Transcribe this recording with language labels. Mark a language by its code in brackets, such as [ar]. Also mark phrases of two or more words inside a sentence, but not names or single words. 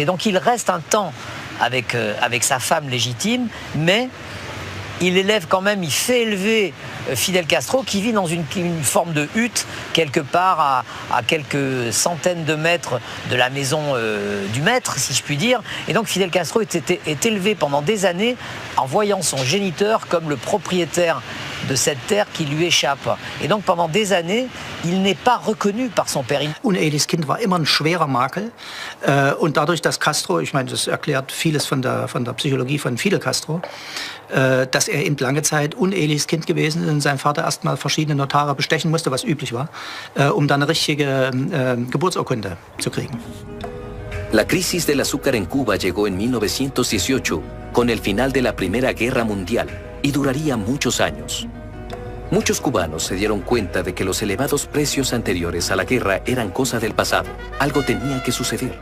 [fr] Donc il reste un temps avec sa femme légitime, mais il élève quand même, il fait élever Fidel Castro qui vit dans une forme de hutte quelque part à quelques centaines de mètres de la maison du maître, si je puis dire. Et donc Fidel Castro est élevé pendant des années en voyant son géniteur comme le propriétaire de cette terre qui lui échappe. Et donc pendant des années, il n'est pas reconnu par son père. [de] Uneheliches Kind war immer ein schwerer Makel und dadurch, dass Castro, ich meine, das erklärt vieles von der Psychologie von Fidel Castro, dass er eben lange Zeit uneheliches Kind gewesen ist und sein Vater erstmal verschiedene Notare bestechen musste, was üblich war, dann eine richtige Geburtsurkunde zu kriegen. [es] La crisis del azúcar en Cuba llegó en 1918 con el final de la Primera Guerra Mundial y duraría muchos años. Muchos cubanos se dieron cuenta de que los elevados precios anteriores a la guerra eran cosa del pasado. Algo tenía que suceder.